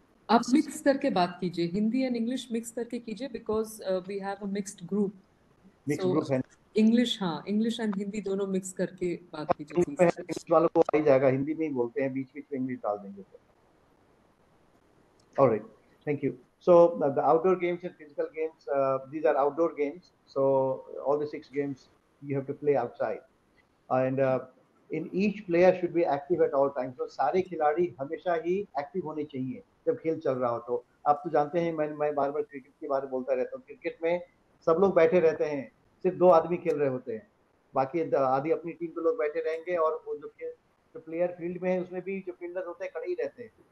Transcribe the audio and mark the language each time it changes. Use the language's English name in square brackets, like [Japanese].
[Hindi] आप मिक्स करके बात कीजिए, हिंदी एंड इंग्लिश मिक्स करके कीजिए, [English] Because we have a mixed group. [Hindi] Mix [English] सो [Hindi] group है. इंग्लिश, हाँ, इंग्लिश एंड हिंदी दोनों मिक्स करके बात कीजिए ग्रुप में प्लीज. इंग्लिश वालों को आ ही जाएगा, हिंदी में ही बोलते हैं, बीच बीच में इंग्लिश डाल देंगे तो. [English] All right, thank you. So the outdoor games and physical games, these are outdoor games. So all the 6 games you have to play outside, and in each player should be active at all times. [Hindi] So सारे खिलाड़ी हमेशा ही active होने चाहिए जब खेल चल रहा हो. तो आप तो जानते हैं, मैं बार बार क्रिकेट के बारे में बोलता रहता हूँ. क्रिकेट में सब लोग बैठे रहते हैं, सिर्फ 2 आदमी खेल रहे होते हैं, बाकी आधी अपनी टीम के लोग बैठे रहेंगे, और वो जो प्लेयर फील्ड में है उसमें भी जो फील्डर होते हैं खड़े ही रहते हैं.